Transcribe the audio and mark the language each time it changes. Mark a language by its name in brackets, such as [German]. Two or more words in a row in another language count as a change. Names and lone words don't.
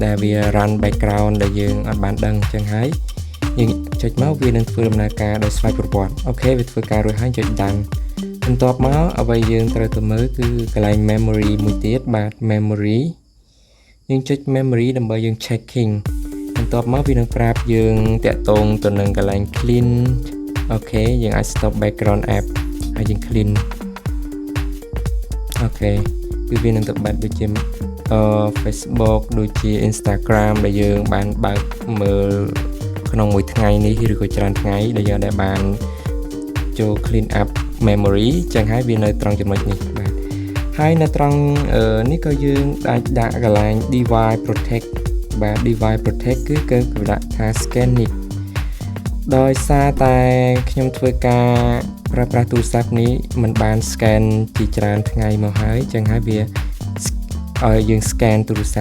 [Khmer] ដែលវា [English] run background [Khmer] ដែលយើងអត់បានដឹងចឹងហើយយើងចុចមកវានឹងធ្វើដំណើរការដោយស្វ័យប្រវត្តិអូខេវាធ្វើការរួចហើយចុច done បន្ទាប់មកអ្វីយើងត្រូវទៅមើលគឺកន្លែង memory មួយទៀតបាទ memory យើងចុច memory ដើម្បីយើង checking បន្ទាប់មកវានឹងប្រាប់យើងតាក់ទងទៅនឹងកន្លែង clean អូខេយើងអាច [English] stop background app [Khmer] ហើយយើង clean អូខេគឺវានឹងទៅបាត់ដូចជាFacebook ដូចជា Instagram ដែលយើងបានបើកមើលក្នុងមួយថ្ងៃ នេះឬក៏ច្រើនថ្ងៃដែលយើងដែលបានចូល [English] clean up memory [Khmer] ចឹងហើយវានៅត្រង់ចំណុចនេះបាទហើយនៅត្រង់នេះក៏យើងអាចដាក់កន្លែង [English] device protect [Khmer] បាទ [English] device protect [Khmer] គឺដាក់ថា scan នេះដោយសារតែខ្ញុំធ្វើការប្រើប្រាស់ទូរស័ព្ទនេះมันបាន scan ជាច្រើនថ្ងៃមកហើយចឹងហើយវាឲ្យយើង scan ទូរស័